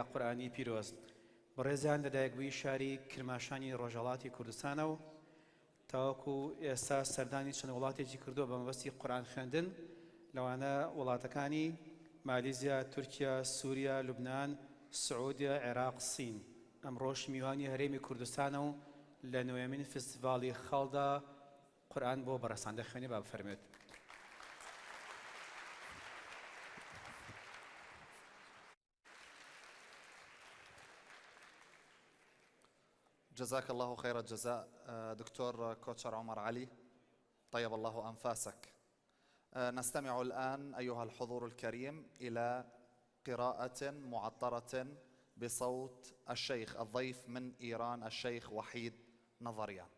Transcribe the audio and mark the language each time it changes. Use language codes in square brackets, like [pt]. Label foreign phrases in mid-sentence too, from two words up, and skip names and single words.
[ckb] قورئانی پیرۆز بەڕێزان لەدایکبووی شاری کرماشانی ڕۆژهەڵاتی کوردستانە و تاوەکو ئێستا سەردانی چەند وڵاتێکی کردووە بە مەبەستی قورئان خوێندن لەوانە وڵاتەکانی مالیزیا، تورکیا، سووریا، لوبنان، سعودیا، عێراق، سین ئەمڕۆش میوانی هەرێمی کوردستانە و لە نوێمین فستیڤاڵی خەڵدا قورئان بۆ بەڕێسان دەخوێنێ با بفەرمێت. [ar] جزاك الله خير الجزاء دكتور كوتشر عمر علي، طيب الله أنفاسك. نستمع الآن أيها الحضور الكريم إلى قراءة معطرة بصوت الشيخ الضيف من إيران الشيخ وحيد نظريان.